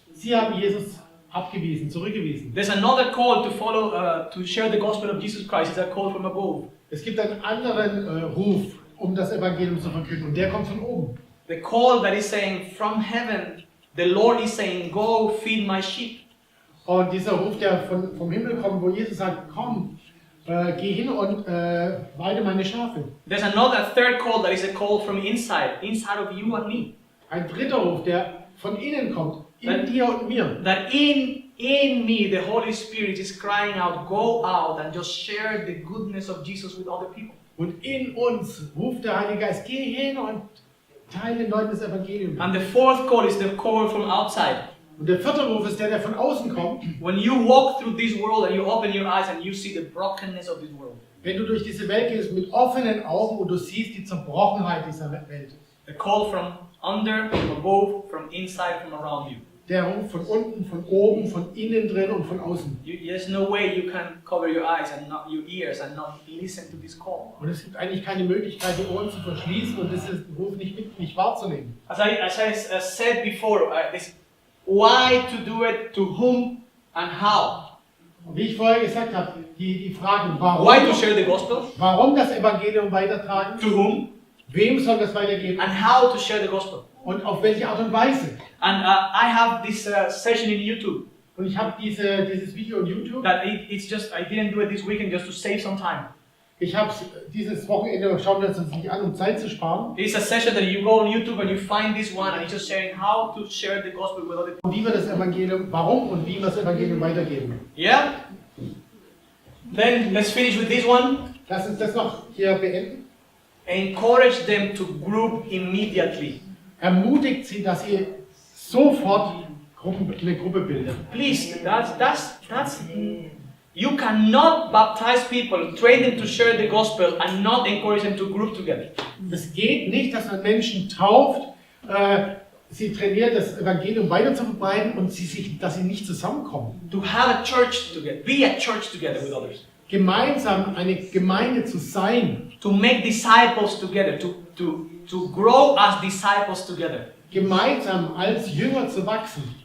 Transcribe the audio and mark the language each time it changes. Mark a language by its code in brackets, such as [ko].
[de] Sie haben Jesus abgewiesen, zurückgewiesen. [en] There's another call to follow, to share the gospel of Jesus Christ. It's a call from above. [de] Es gibt einen anderen Ruf, um das Evangelium zu verkünden, und der kommt von oben. [en] The call that is saying from heaven, the Lord is saying, go feed my sheep. [de] Und dieser Ruf, der vom Himmel kommt, wo Jesus sagt, komm, geh hin und weide meine Schafe. [en] There's another third call that is a call from inside of you and me. [de] Ein dritter Ruf, der von innen kommt, in dir und mir. [en] That in me, the Holy Spirit is crying out, go out and just share the goodness of Jesus with other people. [de] Und in uns ruft der Heilige Geist, geh hin und teile den Leuten das Evangelium. [en] And the fourth call is the call from outside. [de] Und der vierte Ruf ist der, der von außen kommt. [en] When you walk through this world and you open your eyes and you see the brokenness of this world. [de] Wenn du durch diese Welt gehst mit offenen Augen und du siehst die Zerbrochenheit dieser Welt. [en] The call from under, from above, from inside, from around you. [de] Der Ruf von unten, von oben, von innen drin und von außen. [en] There's no way you can cover your eyes and not your ears and not listen to this call. [de] Und es gibt eigentlich keine Möglichkeit, die Ohren zu verschließen und diesen Ruf nicht wahrzunehmen. [en] As I said before, why to do it, to whom and how? [de] Und wie ich vorher gesagt habe, die Fragen, warum, [en] why to share the gospel? [de] Warum das Evangelium weitertragen? [en] To whom? [de] Wem soll das weitergeben? [en] And how to share the gospel? [de] Und auf welche Art und Weise? [en] And I have this session in YouTube. [de] Und ich habe dieses Video on YouTube. [en] That it's just I didn't do it this weekend just to save some time. [de] Ich habe dieses Wochenende, schauen wir uns das nicht an, um Zeit zu sparen. [en] It's a session that you go on YouTube and you find this one and it's just sharing how to share the gospel with other people. [de] Wie wir das Evangelium, warum und wie wir das Evangelium weitergeben. [en] Yeah. Then let's finish with this one. [de] Lass uns das noch hier beenden. [en] Encourage them to group immediately. [de] Ermutigt sie, dass ihr sofort eine Gruppe bildet. [en] Please, that's you cannot baptize people, train them to share the gospel and not encourage them to group together. [de] Es geht nicht, dass man Menschen tauft, sie trainiert, das Evangelium weiter zu verbreiten und dass sie nicht zusammenkommen. [en] To have a church together, be a church together with others. [de] Gemeinsam eine Gemeinde zu sein. [en] To make disciples together, to grow as disciples together. [de] Gemeinsam als Jünger zu wachsen.